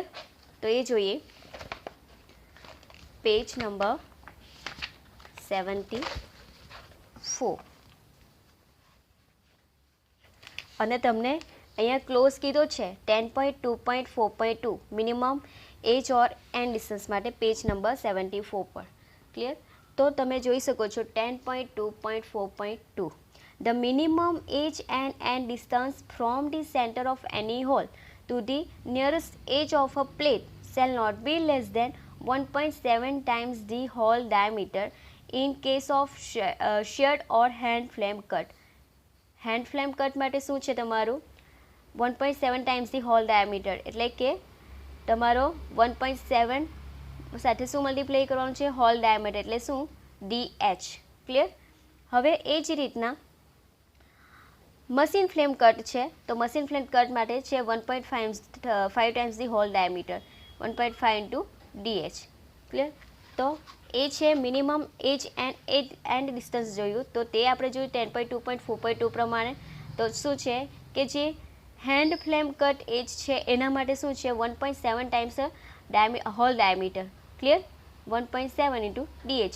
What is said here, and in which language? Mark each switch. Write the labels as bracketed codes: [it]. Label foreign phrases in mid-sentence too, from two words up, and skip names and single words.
[gu] તો એ જોઈએ પેજ નંબર 74 અને તમને અહીંયા ક્લોઝ કીધો છે 10.2.4.2 [en] minimum edge or end distance [gu] માટે પેજ નંબર 74 પર. ક્લિયર. તો તમે જોઈ શકો છો [en] 10.2.4.2 the minimum edge and distance from the centre of any hole to the nearest edge of a plate shall not be less than 1.7 times the hole diameter in case of sheared or hand flame cut. hand flame cut [gu] માટે શું છે તમારું [en] 1.7 times the hole diameter [gu] એટલે કે તમારો 1.7 સાથે શું મલ્ટીપ્લાય કરવાનું છે [en] hole diameter [gu] એટલે શું DH. ક્લિયર. હવે એ જ રીતના [en] machine flame cut [gu] છે તો [en] machine flame cut [gu] માટે છે [en] 1.5 times the hole diameter [gu] 1.5 into DH. ક્લિયર. તો એ છે [en] minimum edge and distance [gu] જોયું તો તે આપણે જોયું 10.2.4.2 પ્રમાણે. તો શું છે કે જે [en] hand flame cut edge [gu] છે એના માટે શું છે 1.7 [en] times hole diameter. [gu] ક્લિયર. 1.7 ઇન્ટુ DH.